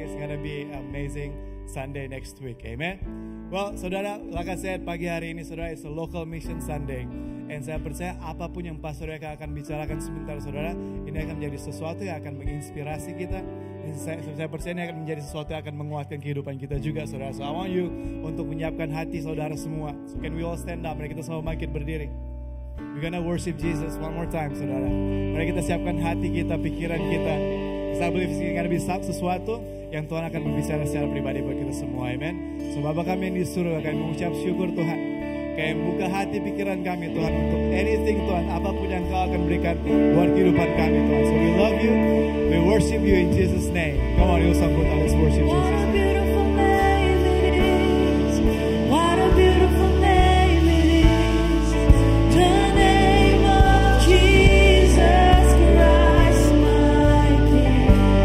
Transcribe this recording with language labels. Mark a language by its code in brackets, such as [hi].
[en] It's gonna be amazing Sunday next week. Amen. Well, saudara, like I said, [id] pagi hari ini saudara, [en] it's a local mission Sunday. [id] And saya percaya apapun yang Pastor Eka akan bicarakan sebentar saudara, ini akan menjadi sesuatu yang akan menginspirasi kita. Dan saya percaya ini akan menjadi sesuatu yang akan menguatkan kehidupan kita juga saudara. [en] So I want you [id] untuk menyiapkan hati saudara semua. [en] So can we all stand up? [id] Mari kita sama bangkit berdiri. [en] We're gonna worship Jesus one more time saudara. [id] Mari kita siapkan hati kita, pikiran kita. Saya believe ini akan bisa sesuatu yang Tuhan akan berbicara secara pribadi buat kita semua. [en] Amen. So [id] Bapa kami yang di surga, kami mengucap syukur Tuhan. Kami buka hati pikiran kami Tuhan untuk anything Tuhan, apapun yang Kau akan berikan buat kehidupan kami Tuhan. [en] So we love you, we worship you in Jesus' name. Come on, Hillsong Kota, let's worship What Jesus. a beautiful name it is. What a beautiful name it is. The name of Jesus Christ, my King.